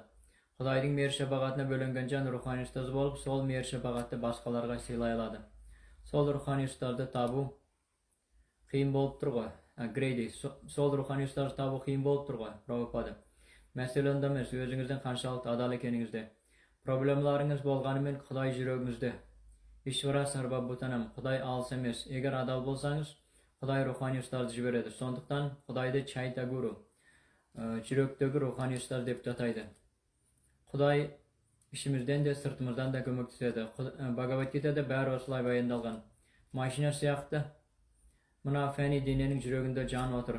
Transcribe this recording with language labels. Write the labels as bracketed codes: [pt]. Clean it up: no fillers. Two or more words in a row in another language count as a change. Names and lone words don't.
[kk] Құдайдың мейір шапағатына бөлінген жан рухани ұстаз болып, сол мейір шапағатты басқаларға сыйлай алады. Сол рухани ұстазды табу қиын болып тұр ғой. Грейди, сол рухани ұстазды табу қиын болып тұр ғой. Прабхупада. Мәселе онда емес, өзіңіздің қаншалықты адал екеніңізде. Проблемаларыңыз болғанымен Құдай жүрегіңізде. [sa] ईश्वरः सर्वभूतानाम्, [kk] Құдай алыс емес. Егер адал болсаңыз, Құдай рухани ұстазды жібереді. Сондықтан Құдайды Чайта Гуру, жүректегі рухани ұстаз деп атайды. Құдай ішімізден де сыртымыздан да көмектеседі. Бхагавад-гитада бәрі осылай баяндалған. Машина сияқты мына фәни дененің жүрегінде жан отыр.